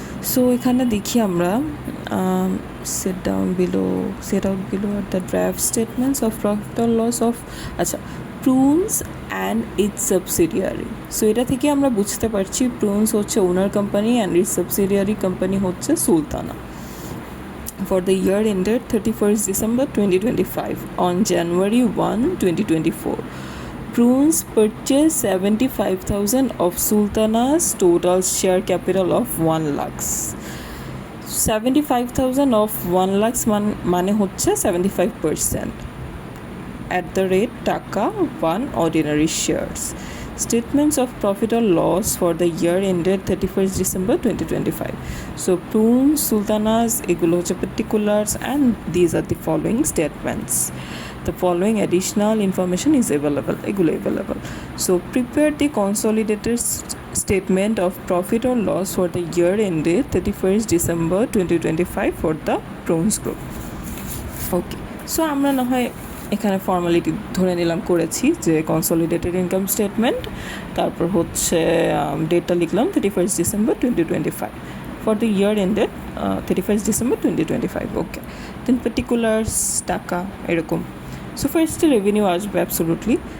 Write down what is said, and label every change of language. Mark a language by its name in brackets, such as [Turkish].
[Bangla] So এখানে দেখি আমরা [English] Set out below are the draft statements of profit or loss of Prunes and its subsidiary. [Bangla] So এটা থেকে আমরা বুঝতে পারছি প্রুনস হচ্ছে ওনার company and it's subsidiary company হচ্ছে Sultana. [English] For the year ended 31st December 2025, on January 1, 2024, Prunes purchased 75,000 of Sultana's total share capital of 1 lakhs. 75,000 of 1 lakhs [Bangla] মানে হচ্ছে [English] 75% at the rate টাকা 1 ordinary shares. Statements of profit or loss for the year ended 31st December 2025. So Prunes, Sultanas, [Bangla] এগুলো হচ্ছে [English] particulars, and these are the following statements. The following additional information is available. [Bangla] এগুলো available. [English] So prepare the consolidated statement of profit or loss for the year ended 31st December 2025 for the Prunes Group. Okay. [Bangla] So আমরা না হয় এখানে formality ধরে নিলাম, করেছি যে consolidated income statement, তারপর হচ্ছে ডেটটা লিখলাম 31st December 2025 [English] for the year ended [Bangla] 31st December 2025। Okay, then particulars টাকা এরকম। সো ফার্স্টে রেভিনিউ আসবে, অ্যাবসোলুটলি।